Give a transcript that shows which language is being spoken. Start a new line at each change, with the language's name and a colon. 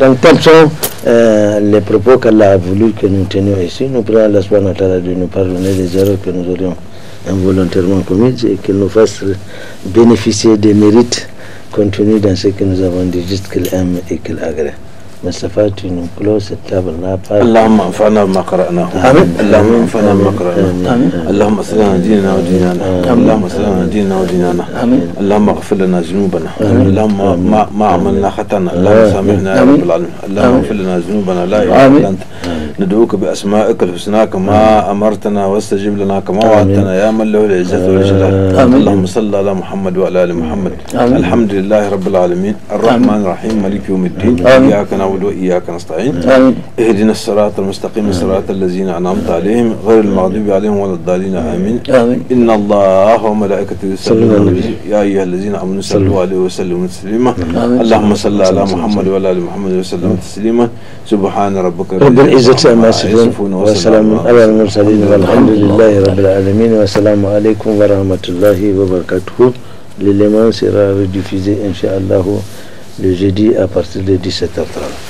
French: Donc, tels sont les propos qu'Allah a voulu que nous tenions ici. Nous prions Allah
Arabic: subhanahu wa ta'ala
French: de nous pardonner des erreurs que nous aurions involontairement commises et qu'il nous fasse bénéficier des mérites contenus dans ce que nous avons dit, juste qu'il aime et qu'il agrée. Mustafa, tu nous closes cette table-là par...
Arabic: اللهم انفعنا بما قرأناه اللهم انفعنا بما قرأناه اللهم اصلح لنا ديننا ودنيانا اللهم اصلح لنا ديننا ودنيانا اللهم اغفر لنا ذنوبنا اللهم ما عملنا خطأنا اللهم سامحنا يا رب العالمين اللهم اغفر لنا ذنوبنا لا اله الا انت ندعوك بأسمائك الحسنى كما أمرتنا واستجب لنا كما وعدتنا يا من له العزة والجلال اللهم صل على محمد وعلى آل محمد الحمد لله رب العالمين الرحمن الرحيم مالك يوم الدين إياك نعبد وإياك نستعين اهدنا الصراط المستقيم صراط الذين أنعمت عليهم غير المغضوب عليهم ولا الضالين آمين إن الله وملائكته يصلون على النبي يا أيها الذين آمنوا صلوا عليه وسلموا تسليما اللهم صل على محمد وعلى آل محمد وسلم تسليما سبحان ربك رب العزة عما يصفون وسلام على المرسلين والحمد لله رب العالمين والسلام عليكم ورحمة الله وبركاته.
French: L'élément sera rediffusé Inch'Allah le jeudi à partir de 17h30.